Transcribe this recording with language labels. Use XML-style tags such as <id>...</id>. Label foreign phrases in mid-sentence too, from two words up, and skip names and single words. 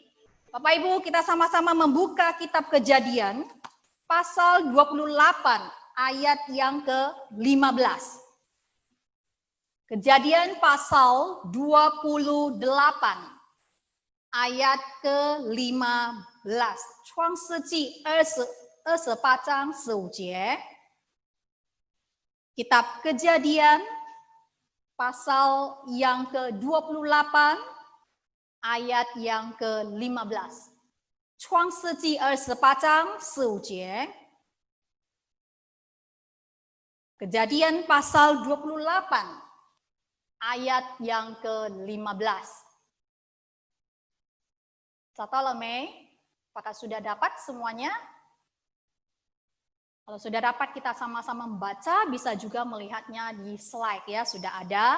<id>Bapak Ibu, kita sama-sama membuka kitab Kejadian, pasal 28, ayat yang ke-15. Kejadian pasal 28, ayat ke-15.</id> <zh>创世纪28章15节.</zh> <id>Kitab Kejadian pasal yang ke-28 ayat yang ke-15.</id> <zh>创世纪28章15节.</zh> <id>Kejadian pasal 28 ayat yang ke-15. Salome, apakah sudah dapat semuanya? Kalau sudah dapat, kita sama-sama membaca, bisa juga melihatnya di slide ya, sudah ada.</id>